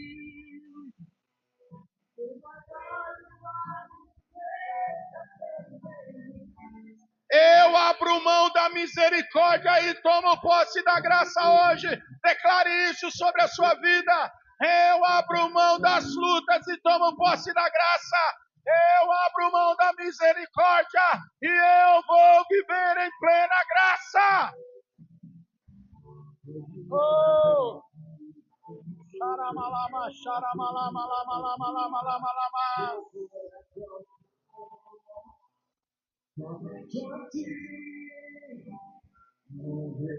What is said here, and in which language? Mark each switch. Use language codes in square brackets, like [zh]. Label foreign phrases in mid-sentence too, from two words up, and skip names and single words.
[pt] Eu abro mão da misericórdia e tomo posse da graça hoje. Declare isso sobre a sua vida. Eu abro mão das lutas e tomo posse da graça. Eu abro mão da misericórdia e eu vou viver em plena graça. Oh! Xaramalama, xaramalama, lama, lama, lama, lama, lama.